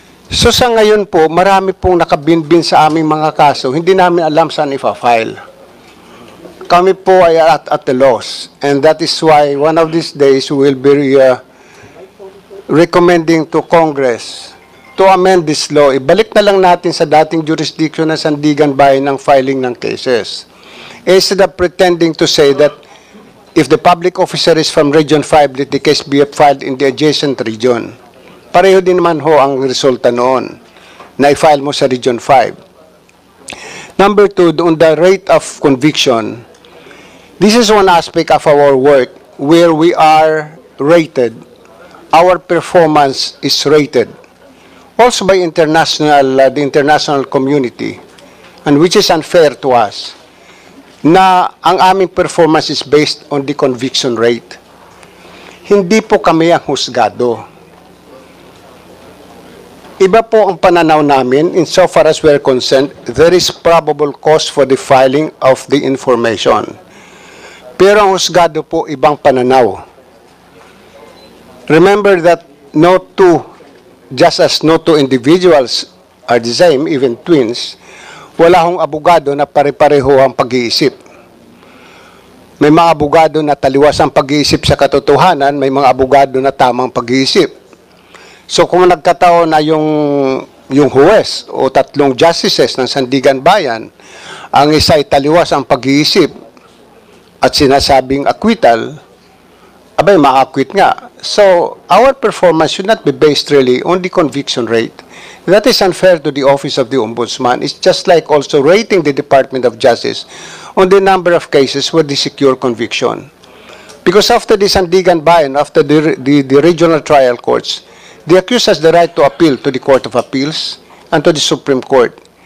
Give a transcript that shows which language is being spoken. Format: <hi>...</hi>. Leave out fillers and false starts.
<tl>So sa ngayon po, marami pong nakabinbin sa aming mga kaso, hindi namin alam saan ipa-file. kami po ay</tl> <en>at the loss. And that is why one of these days we will be recommending to Congress to amend this law.</en> <tl>Ibalik na lang natin sa dating jurisdiction ng Sandigan Bayan ng filing ng cases.</tl> <en>Instead of pretending to say that if the public officer is from Region 5, let the case be filed in the adjacent region.</en> <tl>Pareho din naman ho ang resulta noon na i-file mo sa Region 5.</tl> <en>Number 2, on the rate of conviction, this is one aspect of our work where we are rated. Our performance is rated also by the international community, and which is unfair to us,</en> <tl>na ang aming</tl> <en>performance is based on the conviction rate.</en> <tl>Hindi po kami ang husgado. Iba po ang pananaw namin</tl> <en>insofar as we're concerned, there is probable cause for the filing of the information.</en> <tl>Pero ang husgado po ibang pananaw.</tl> <en>Remember that no two, just as no two individuals are the same, even twins,</en> <tl>wala hong abogado na pare-pareho ang pag-iisip. May mga abogado na taliwas ang pag-iisip sa katotohanan, may mga abogado na tamang pag-iisip. So kung nagkataon na yung huwes o tatlong justices ng Sandigan Bayan, ang isa ay taliwas ang pag-iisip at sinasabing acquittal, abay, ma-acquit nga.</tl> <en>So, our performance should not be based really on the conviction rate. That is unfair to the Office of the Ombudsman. It's just like also rating the Department of Justice on the number of cases where they secure conviction. Because after the Sandigan Bayan, after the regional trial courts, the accused has the right to appeal to the Court of Appeals and to the Supreme Court.</en>